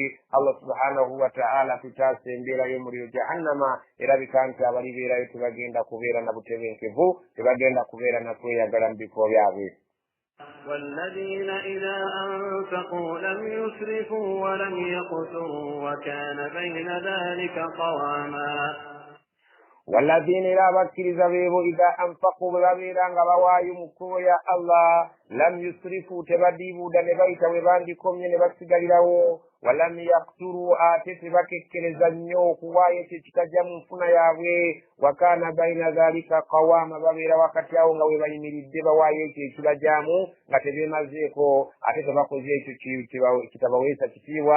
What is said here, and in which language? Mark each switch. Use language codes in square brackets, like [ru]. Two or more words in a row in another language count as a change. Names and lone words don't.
[ar] الله سبحانه وتعالى [lg] tutaasa embeera y'omuliro jahannama erabika nti abalibeerayo tebagenda kubeera na butebenkevu tebagenda kubeera na kweyagala mu bifo byabwe. [ar] والذين إذا أنفقوا لم يسرفوا ولم يقتروا وكان بين ذلك قواما. والذين لا [lg] bakkiriza beebo [ar] إذا أنفقوا [lg] babeera nga bawaayo mu kkubo ya Allah [ar] لم يسرفوا [lg] tebadiibuuda ne bayita bwe bandikomye ne basigalirawo [ar] ولم يقتروا [lg] ate tebakekkereza nnyo okuwaayo ekyo kitajja mu nfuna yaabwe [ar] وكان بين ذلك قواما [lg] babeera wakati awo nga we bayimiridde bawaayo ekyo ekibajaamu nga tebeemazeeko ate tebakoze ekyo kitabaweesa kitiibwa.